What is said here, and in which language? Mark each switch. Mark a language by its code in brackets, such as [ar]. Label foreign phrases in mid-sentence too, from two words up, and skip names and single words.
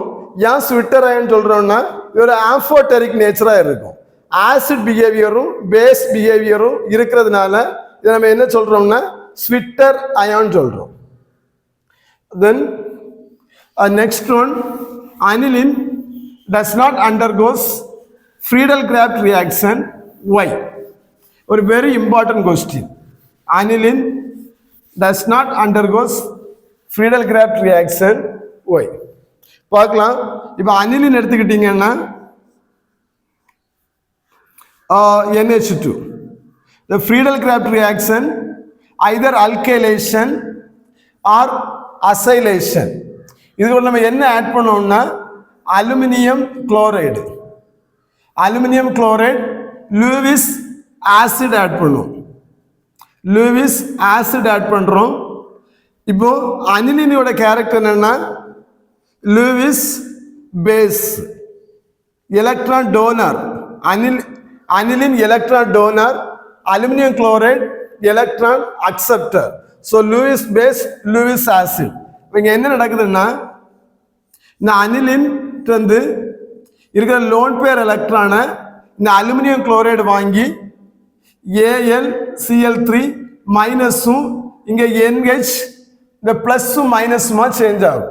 [ta] ஏன் [en] zwitter ion [ta] சொல்றோம்னா ஒரு [en] amphoteric nature [ta] இருக்கும். [en] acid behaviour base behaviour [ta] இருக்கிறதுனால இதை நம்ம என்ன சொல்றோம்னா [en] zwitter ion [ta] சொல்றோம். [en] then next one, aniline does not undergoes Friedel-Crafts reaction. Why? ஒரு very important question. Aniline does not undergoes Friedel-Crafts reaction why. [ta] பார்க்கலாம். இப்போ அனிலின் எடுத்துக்கிட்டீங்கன்னா NH2. [en] The Friedel-Crafts reaction either alkylation or acylation. [ta] இதுக்கு நம்ம என்ன ஆட் பண்ணோம்னா [en] aluminium chloride, aluminium chloride Lewis acid [ta] ஆட் பண்ணும். [en] Lewis acid [ta] ஆட் பண்றோம். இப்போ அனிலினோட கேரக்டர் என்னன்னா [en] Lewis base, electron donor. Anilin electron donor, aluminum chloride electron acceptor. So Lewis base, Lewis acid. [ta] இங்க என்ன நடக்குதுன்னா இந்த அனிலின் வந்து இருக்கிற [en] lone pair electron [ta] இந்த [en] aluminium chloride [ta] வாங்கி AlCl3 மைனஸும் இங்க NH இந்த பிளஸும் மைனஸுமா சேஞ்ச் ஆகும்.